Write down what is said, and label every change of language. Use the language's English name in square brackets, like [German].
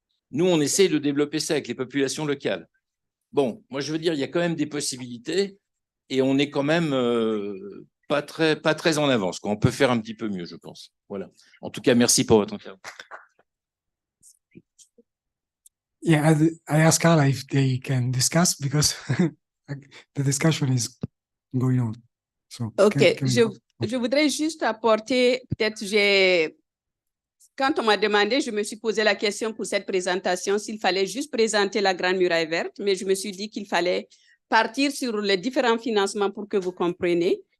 [French] Nous, on essaye de développer ça avec les populations locales. Bon, moi, je veux dire, il y a quand même des possibilités et on est quand même pas très en avance, quoi. On peut faire un petit peu mieux, je pense. Voilà. En tout cas, merci pour votre intervention. [English] Yeah, I asked Carla if they can discuss because the discussion is going on. So [French] OK, je voudrais juste apporter, peut-être quand on m'a demandé, je me suis posé la question pour cette présentation, s'il fallait juste présenter la Grande Muraille Verte, mais je me suis dit qu'il fallait partir sur les différents financements pour que vous compreniez.